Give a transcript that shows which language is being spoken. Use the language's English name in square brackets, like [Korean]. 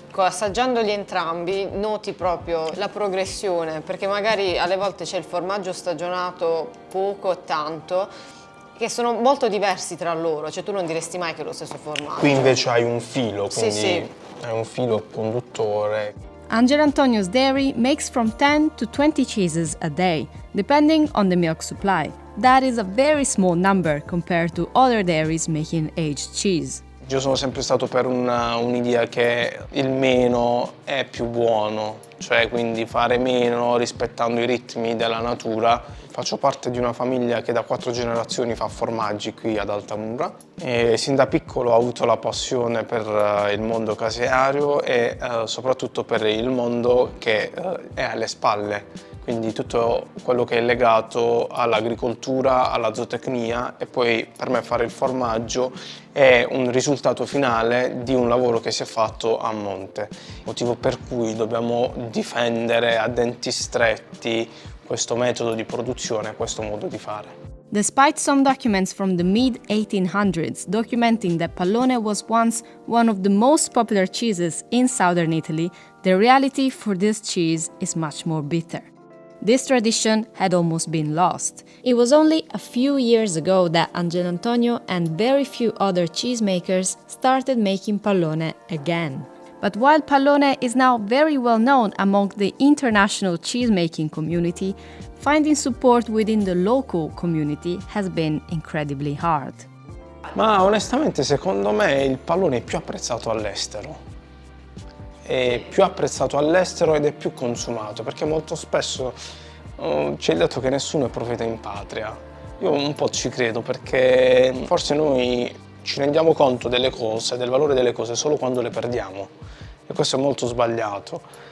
[Italian] Assaggiandoli entrambi noti proprio la progressione, perché magari alle volte c'è il formaggio stagionato poco o tanto, che sono molto diversi tra loro, cioè tu non diresti mai che è lo stesso formaggio. Qui invece hai un filo, quindi Sì. hai un filo conduttore. [English] Angel Antonio's dairy makes from 10 to 20 cheeses a day, depending on the milk supply. That is a very small number compared to other dairies making aged cheese. [Italian] Io sono sempre stato per un'idea che il meno è più buono, cioè quindi fare meno rispettando i ritmi della natura. Faccio parte di una famiglia che da 4 generazioni fa formaggi qui ad Altamura e sin da piccolo ho avuto la passione per il mondo caseario e soprattutto per il mondo che è alle spalle. Quindi tutto quello che è legato all'agricoltura, alla zootecnia e poi per me fare il formaggio è un risultato finale di un lavoro che si è fatto a monte, motivo per cui dobbiamo difendere a denti stretti questo metodo di produzione, questo modo di fare. [English] Despite some documents from the mid-1800s documenting that Pallone was once one of the most popular cheeses in southern Italy, the reality for this cheese is much more bitter. This tradition had almost been lost. It was only a few years ago that Angel Antonio and very few other cheesemakers started making Pallone again. But while Pallone is now very well known among the international cheesemaking community, finding support within the local community has been incredibly hard. [Italian] Ma onestamente secondo me il pallone è più apprezzato all'estero. È più apprezzato all'estero ed è più consumato, perché molto spesso ci è detto che nessuno è profeta in patria. Io un po' ci credo, perché forse noi ci rendiamo conto delle cose, del valore delle cose solo quando le perdiamo, e questo è molto sbagliato.